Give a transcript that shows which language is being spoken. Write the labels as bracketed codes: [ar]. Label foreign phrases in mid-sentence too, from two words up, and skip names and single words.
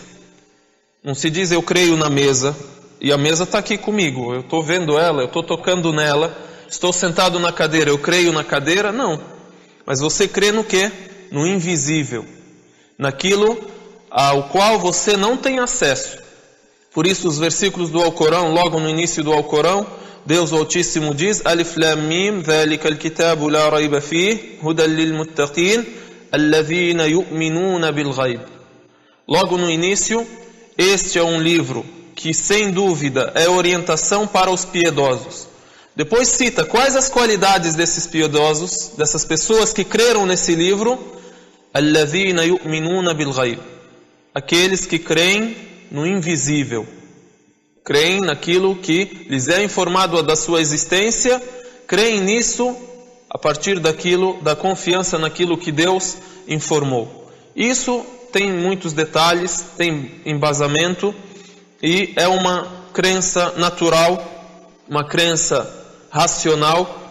[pt] Não se diz eu creio na mesa, e a mesa está aqui comigo, eu estou vendo ela, eu estou tocando nela, estou sentado na cadeira, eu creio na cadeira, não. Mas você crê no quê? No invisível, naquilo ao qual você não tem acesso. Por isso os versículos do Alcorão, logo no início do Alcorão, Deus Altíssimo diz: [ar] الم ذلك الكتاب لا ريب فيه هدى للمتقين الذين يؤمنون بالغيب. [pt] Logo no início, este é um livro que, sem dúvida, é orientação para os piedosos. Depois cita quais as qualidades desses piedosos, dessas pessoas que creram nesse livro. [ar] الذين يؤمنون بالغيب. [pt] Aqueles que creem no invisível. Creem naquilo que lhes é informado da sua existência, creem nisso a partir daquilo, da confiança naquilo que Deus informou. Isso tem muitos detalhes, tem embasamento e é uma crença natural, uma crença racional.